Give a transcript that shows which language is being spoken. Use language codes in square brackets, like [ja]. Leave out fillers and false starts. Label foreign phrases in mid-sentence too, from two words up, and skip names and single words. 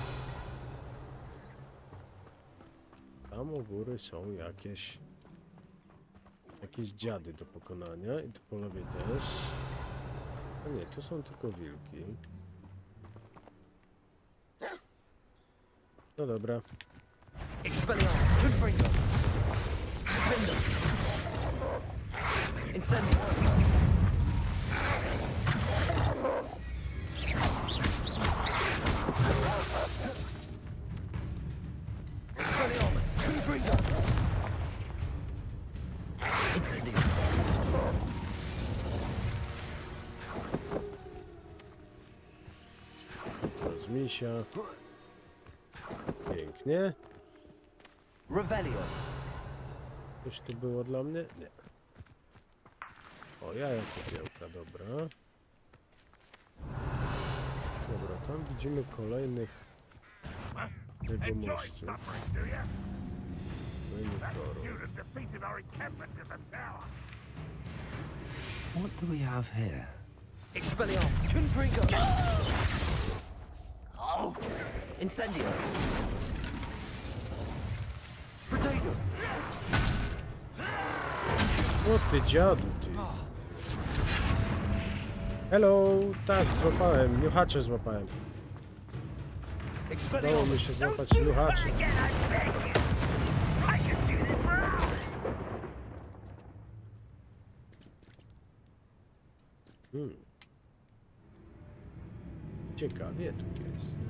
[pl] Tam u góry są jakieś dziady do pokonania i tu po lewej też. A nie, tu są tylko wilki. No dobra. Expelliarmus. Confringo. Defendo. Incendio. Expelliarmus. Confringo. Incendio. To z misia. Pięknie. Revelio. Coś tu było dla mnie? Nie. O, jaja popiełka, dobra. Dobra, tam widzimy kolejnych jegomości. [en] What do we have here? [pl] Expelliarmus. Confringo. Oh. Incendio. Protego. O ty dziadu, ty. Hello, tak, złapałem, niuchacze złapałem. Udało mi się złapać niuchacze. Ciekawie tu jest.